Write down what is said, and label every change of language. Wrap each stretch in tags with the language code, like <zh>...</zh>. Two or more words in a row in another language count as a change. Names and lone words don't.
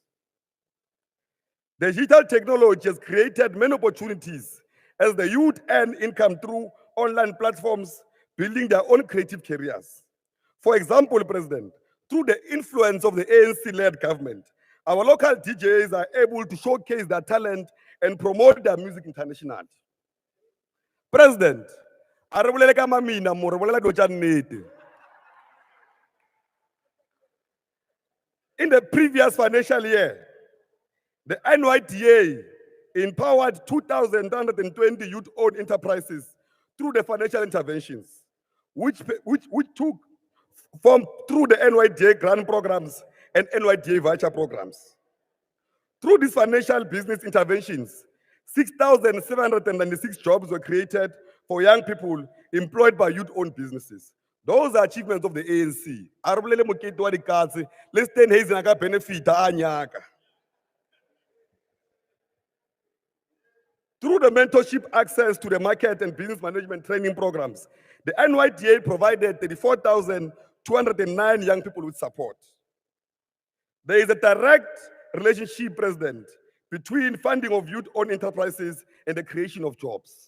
<en>The digital technology has created many opportunities as the youth earn income through online platforms, building their own creative careers. For example, President, through the influence of the ANC-led government, our local DJs are able to showcase their talent and promote their music internationally. President,</en> <nso>a re bolele ka mamina mo re bolela dilo tša nnete.</nso> <en>In the previous financial year, the NYDA empowered 2,320 youth-owned enterprises through the financial interventions, which took form through the NYDA grant programs and NYDA voucher programs. Through these financial business interventions, 6,796 jobs were created for young people employed by youth-owned businesses. Those are achievements of the ANC.</en> <nso>A re bolele mokete wa dikatse, le Steenhuisen a ka benefita a nyaka.</nso> <en>Through the mentorship access to the market and business management training programs, the NYDA provided 34,209 young people with support. There is a direct relationship, President, between funding of youth-owned enterprises and the creation of jobs.</en>